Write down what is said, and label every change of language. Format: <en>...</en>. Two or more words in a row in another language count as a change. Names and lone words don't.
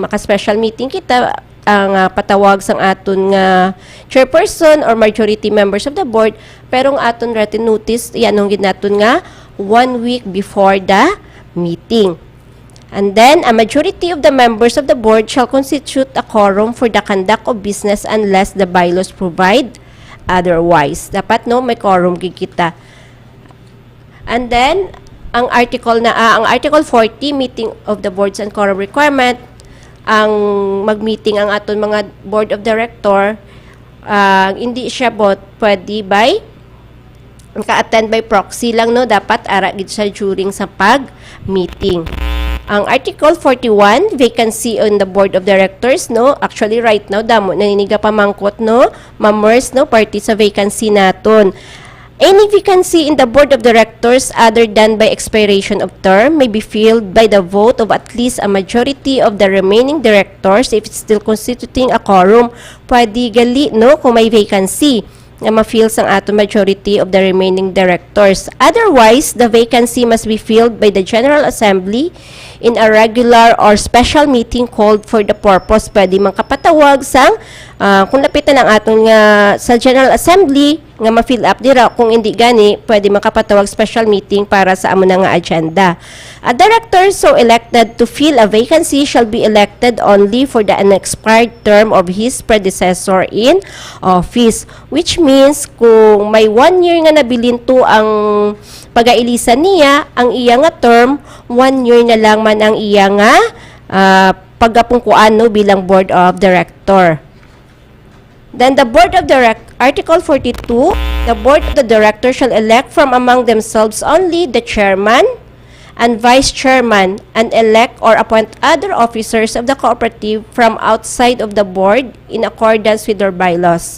<hil>Maka-</hil> <en>special meeting</en> <hil>kita ang patawag sang aton nga</hil> <en>chairperson or majority members of the board,</en> <hil>pero ang aton</hil> <en>written notice</en> <hil>iyanong gid naton nga</hil> <en>1 week before the meeting. And then, a majority of the members of the board shall constitute a quorum for the conduct of business unless the bylaws provide otherwise.</en> <hil>Dapat, no, may quorum kita.</hil> <en>And then, ang Article 40, meeting of the boards and quorum requirement,</en> <hil>ang mag-meeting ang aton mga</hil> <en>board of director,</en> <hil>hindi siya pwede by ka-attend</hil> <en>by proxy</en> <hil>lang, no, dapat ara gid siya during sa pag-meeting.</hil> <en>Ang Article 41, vacancy on the board of directors, no? Actually, right now,</en> <hil>damo, naniniga pamangkot, no? Members, no? Party sa vacancy naton.</hil> <en>Any vacancy in the board of directors other than by expiration of term may be filled by the vote of at least a majority of the remaining directors if it's still constituting a quorum.</en> <hil>Pwede gali, no? Kung may vacancy na ma-fill sang ato</hil> <en>majority of the remaining directors. Otherwise, the vacancy must be filled by the General Assembly in a regular or special meeting called for the purpose.</en> <hil>Pwede man kapatawag sang kung lapitan ang atong sa General Assembly nga ma-fill up dira. Kung hindi gani, pwede makapatawag</hil> <en>special meeting</en> <hil>para sa amo na nga agenda.</hil> <en>A director so elected to fill a vacancy shall be elected only for the unexpired term of his predecessor in office. Which means,</en> <hil>kung may 1 year nga nabilinto ang pag-ailisan niya, ang iya nga term, 1 year na lang man ang iya nga pagapungkuan, no, bilang</hil> <en>board of director. Then the board of Article 42, the board of the director shall elect from among themselves only the chairman and vice chairman and elect or appoint other officers of the cooperative from outside of the board in accordance with their bylaws.</en>